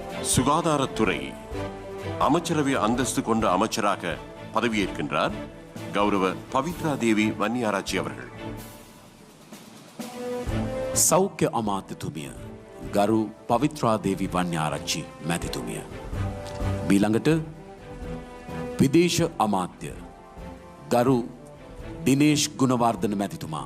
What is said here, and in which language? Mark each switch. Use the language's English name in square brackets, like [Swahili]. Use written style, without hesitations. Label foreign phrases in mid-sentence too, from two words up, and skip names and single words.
[Tamil] சுகாதாரத்துறை அமைச்சரவை அந்தஸ்து கொண்ட அமைச்சராக பதவியேற்கின்றார் கௌரவ பவித்ரா தேவி வன்னியாராச்சி அவர்கள். [Sinhala] සෞඛ්‍ය අමාත්‍යතුමිය ගරු පවිත්‍රා දේවි වන්‍යාරච්චි මැතිතුමිය. මීළඟට විදේශ අමාත්‍ය ගරු දිනේෂ් ගුණවර්ධන මැතිතුමා.